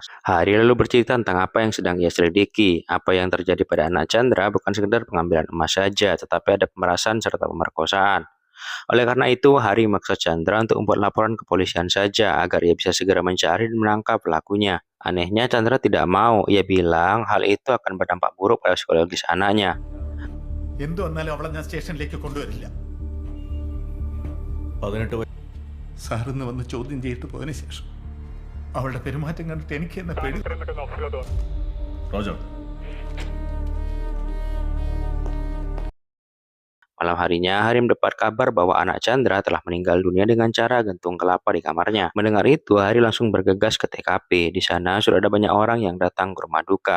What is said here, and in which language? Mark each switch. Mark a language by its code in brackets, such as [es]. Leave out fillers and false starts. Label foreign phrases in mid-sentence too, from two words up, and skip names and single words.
[id] Hari lalu bercerita tentang apa yang sedang ia selidiki. Apa yang terjadi pada anak Chandra bukan sekedar pengambilan emas saja, tetapi ada pemerasan serta pemerkosaan. Oleh karena itu, Hari memaksa Chandra untuk membuat laporan ke kepolisian saja agar ia bisa segera mencari dan menangkap pelakunya. Anehnya, Chandra tidak mau. Ia bilang hal itu akan berdampak buruk pada psikologis anaknya. [ml] എന്ത് വന്നാലും അവളെ ഞാൻ സ്റ്റേഷനിലേക്ക് കൊണ്ടുവരില്ല. 18 സാറിന്ന് വന്ന് ചോദ്യം ചെയ്തിട്ട് പോയതിനു ശേഷം അവളുടെ പെരുമാറ്റം കണ്ടിട്ട് എനിക്ക് എന്നെ പേടി. Roger. [id] Malam harinya, Hari mendapat kabar bahwa anak Chandra telah meninggal dunia dengan cara gantung kelapa di kamarnya. Mendengar itu, Hari langsung bergegas ke TKP. Di sana sudah ada banyak orang yang datang ke rumah duka.